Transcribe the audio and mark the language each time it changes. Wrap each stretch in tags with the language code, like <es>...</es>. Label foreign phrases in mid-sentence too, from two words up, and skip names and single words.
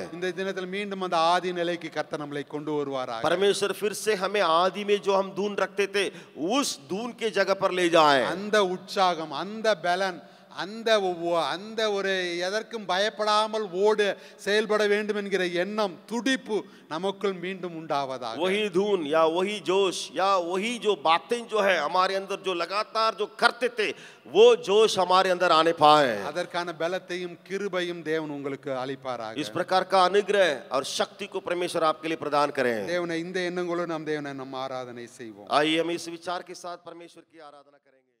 <ta>இந்த தினத்தில் மீண்டும் அந்த ஆதி நிலைக்கு கர்த்தர் நம்மை கொண்டு வருவாராக.</ta> <hi>परमेश्वर फिर से हमें आदि में जो हम धून रखते थे उस धून के जगह पर ले जाए।</hi> <ta>அந்த உற்சாகம், அந்த பலன், அந்த ஒரு எதற்கும் பயப்படாமல் ஓடு செயல்பட வேண்டும் என்கிற எண்ணம் துடிப்பு நமக்குள் மீண்டும் உண்டாவதாக.</ta> <hi>वही धून या वही जोश या वही जो बातें जो है हमारे अंदर जो लगातार जो करते थे वो जोश हमारे अंदर आने पाए।</hi> <ta>அதற்கான பலத்தையும் கிருபையும் தேவன் உங்களுக்கு அளிப்பாராக.</ta> <hi>इस प्रकार का अनुग्रह और शक्ति को परमेश्वर आपके लिए प्रदान करें।</hi> <ta>தேவனை இந்த எண்ணங்களோடு நாம் தேவனை நம்ம ஆராதனை செய்வோம்.</ta> <hi>आइए हम इस विचार के साथ परमेश्वर की आराधना करें।</hi>